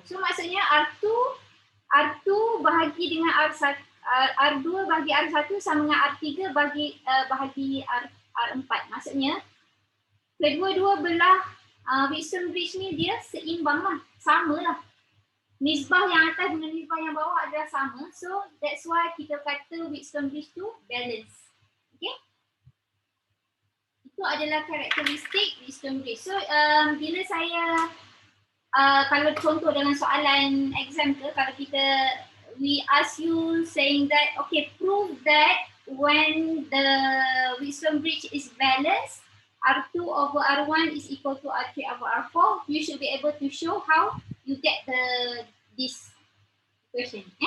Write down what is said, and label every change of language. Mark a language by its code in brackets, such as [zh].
[ms] So maksudnya R2 bahagi dengan R2 bahagi R1 sama dengan R3 bahagi R4. Maksudnya kedua-dua belah Wheatstone bridge ni dia seimbang lah, sama lah. Nisbah yang atas dengan nisbah yang bawah adalah sama. [en] So that's why [ms] kita kata Wheatstone bridge tu balance. [en] Okay? [ms] Itu adalah karakteristik Wheatstone bridge. So bila saya kalau contoh dalam soalan exam ke, kalau [en] we ask you saying that okay, prove that when the Wheatstone bridge is balanced, R2 over R1 is equal to R3 over R4, you should be able to show how you get this equation.